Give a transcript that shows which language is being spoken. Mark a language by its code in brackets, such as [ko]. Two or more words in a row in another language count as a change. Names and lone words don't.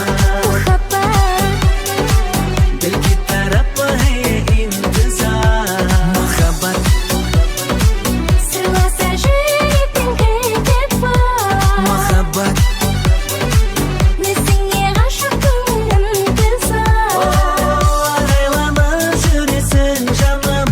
[kk] Махаббат [hi] दिल की तरफ है इंतजार махаббат [kk] сырласа жүректің кілті бар махаббат өзіңе ғашық көңілім тызар арайланып жүресің жаным